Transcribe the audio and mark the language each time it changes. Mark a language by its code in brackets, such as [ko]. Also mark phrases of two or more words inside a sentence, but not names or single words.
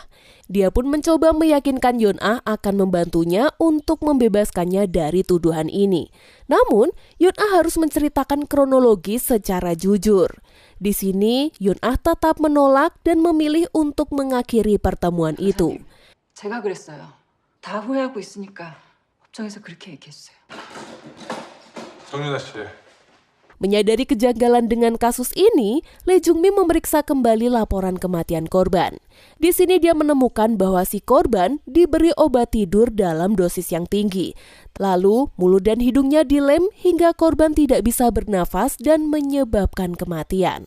[id] Dia pun mencoba meyakinkan Yeon-ah akan membantunya untuk membebaskannya dari tuduhan ini. Namun, Yeon-ah harus menceritakan kronologi secara jujur. Di sini, Yeon-ah tetap menolak dan memilih untuk mengakhiri pertemuan itu. [ko] 제가 그랬어요. 다 후회하고 있으니까 법정에서 그렇게 얘기했어요. 정윤아 씨. [id] Menyadari kejanggalan dengan kasus ini, Lee Jung-mi memeriksa kembali laporan kematian korban. Di sini dia menemukan bahwa si korban diberi obat tidur dalam dosis yang tinggi. Lalu, mulut dan hidungnya dilem hingga korban tidak bisa bernafas dan menyebabkan kematian.